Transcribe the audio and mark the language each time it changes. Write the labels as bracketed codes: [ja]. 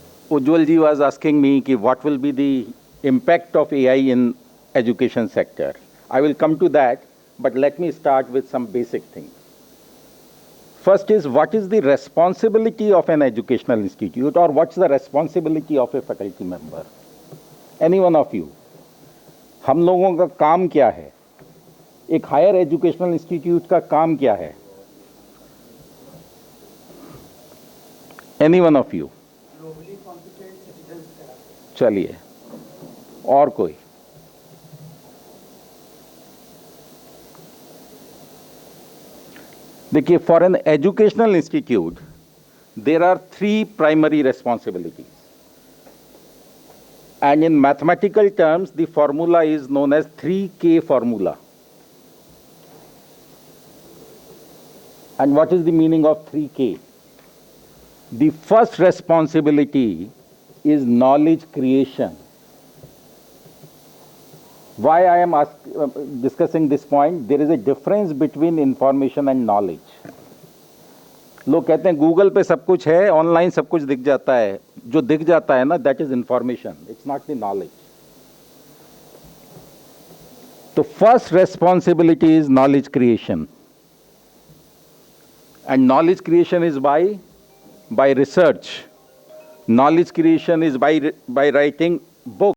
[en] Ujjwal ji was asking me what will be the impact of AI in education sector. I will come to that, but let me start with some basic things. First is, what is the responsibility of an educational institute, or what's the responsibility of a faculty member? Any one of you? [hi] हम लोगों का काम क्या है? एक higher educational institute का काम क्या है? [en] Any one of you? [hi] चलिए, और कोई? [en] देखिए, for an educational institute, there are 3 primary responsibilities. And in mathematical terms, the formula is known as 3K formula. And what is the meaning of 3K? The first responsibility is knowledge creation. Why I am discussing this point? There is a difference between information and knowledge. [hi] लोग कहते हैं Google पे सब कुछ है, online सब कुछ दिख जाता है. जो दिख जाता है ना, [en] that is information. It's not the knowledge. The first responsibility is knowledge creation. And knowledge creation is by research. Knowledge creation is by writing books.